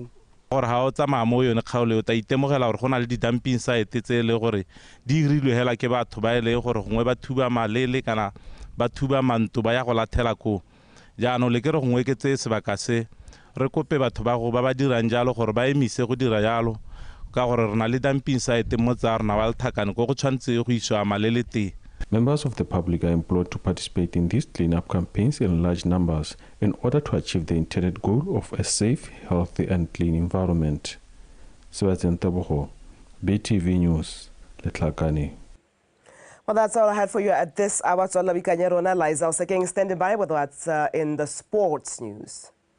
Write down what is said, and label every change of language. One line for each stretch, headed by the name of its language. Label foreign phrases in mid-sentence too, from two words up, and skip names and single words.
Tswana: gore ha o tsamaya mo yone kgaolo o ta itemogela gore go na le di-
English: dumping site
Tswana: tse le gore di irilwe hela ke batho ba ile gore gongwe ba thuba malele kana ba thuba manto ba ya go lathela ko jaanong le ke re gongwe ke tse sebaka se re kope batho ba go ba dirang jalo gore ba emise go dira jalo ka gore re na le
English: dumping site
Tswana: mo tsa rona wa Lethakane go tshwantse go iswa malele te.
English: Members of the public are implored to participate in these cleanup campaigns in large numbers in order to achieve the intended goal of a safe, healthy and clean environment. Sebastian Tebogo, BTV News, Letlakane. Well, that's all I had for you at this hour. Tsola Bikanyerona, Liza Osekeng standing by with what's in the sports news.